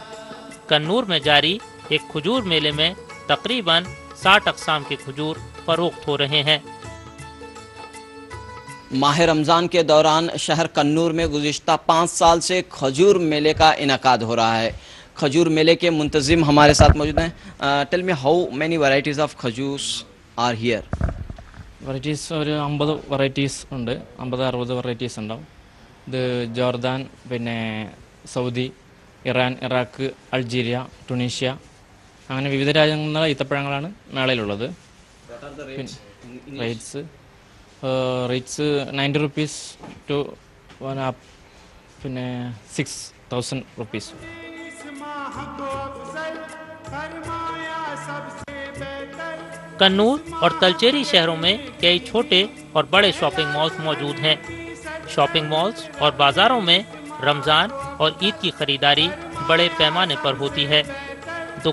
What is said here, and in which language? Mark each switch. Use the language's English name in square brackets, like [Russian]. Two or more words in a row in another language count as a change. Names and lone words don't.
[Urdu] کنور میں جاری ایک کھجور میلے میں تقریباً 60 اقسام کے کھجور فروخت ہو رہے ہیں۔ ماہ رمضان کے دوران شہر کنور میں گزشتہ 5 سال سے کھجور میلے کا انعقاد ہو رہا ہے۔ کھجور میلے کے منتظم ہمارے ساتھ موجود ہیں۔ [English] Tell me how many varieties of khajoors are here? [Malayalam] വെറൈറ്റീസ് ഒരു 50 വെറൈറ്റീസ് ഉണ്ട്, 50-60 വെറൈറ്റീസ് ഉണ്ടാവും. ഇത് ജോർദാൻ, പിന്നെ സൗദി, ഇറാൻ, ഇറാഖ്, അൾജീരിയ, ടുണീഷ്യ, അങ്ങനെ വിവിധ രാജ്യങ്ങളിലുള്ള ഈത്തപ്പഴങ്ങളാണ് മേളയിലുള്ളത്. റേറ്റ്സ് 90 [English] rupees to [Malayalam] 1 പിന്നെ 6000 rupees. [Urdu] کنور اور تلچیری شہروں میں کئی چھوٹے اور بڑے شاپنگ مالز موجود ہیں۔ شاپنگ مالز اور بازاروں میں رمضان اور عید کی خریداری بڑے پیمانے پر ہوتی ہے۔